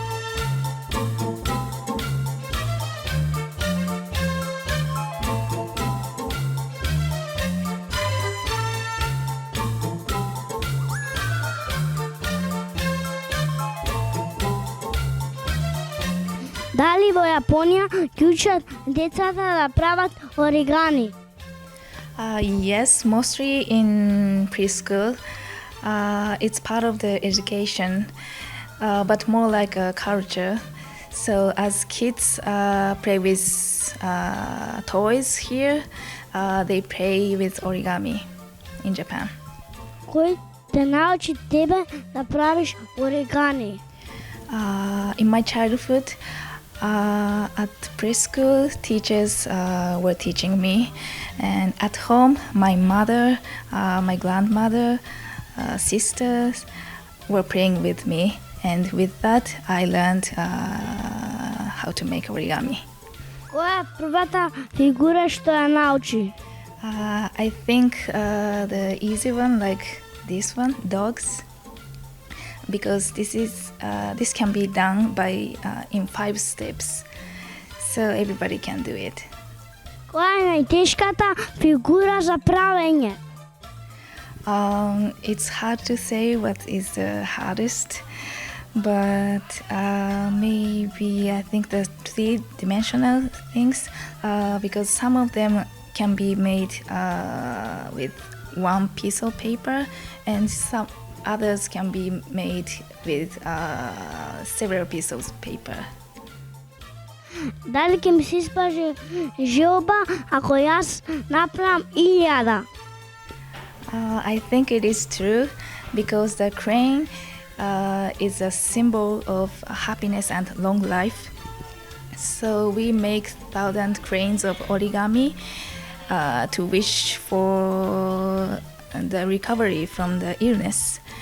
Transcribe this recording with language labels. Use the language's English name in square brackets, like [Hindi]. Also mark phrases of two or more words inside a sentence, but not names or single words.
[Macedonian] Дали во Јапонија ќе учат децата да прават оригами? [English] Yes, mostly in preschool. It's part of the education, but more like a culture. So as kids play with toys here, they play with origami in Japan. [Macedonian] Кој те научи тебе да правиш оригами? [English] In my childhood, at preschool, teachers were teaching me, and at home, my mother, my grandmother, sisters were playing with me, and with that, I learned how to make origami. [Macedonian] Која е првата фигура што ја научи? [English] I think the easy one, like this one, dogs, because this can be done by in 5 steps, so everybody can do it. [Macedonian] Која е најтешката фигура за правење? [English] It's hard to say what is the hardest, but maybe I think the 3-dimensional things, because some of them can be made with one piece of paper, and some others can be made with several pieces of paper. [Macedonian] Дали ќе ми се испаже желба ако јас направам 1000? [English] I think it is true, because the crane is a symbol of happiness and long life. So we make 1,000 cranes of origami to wish for the recovery from the illness.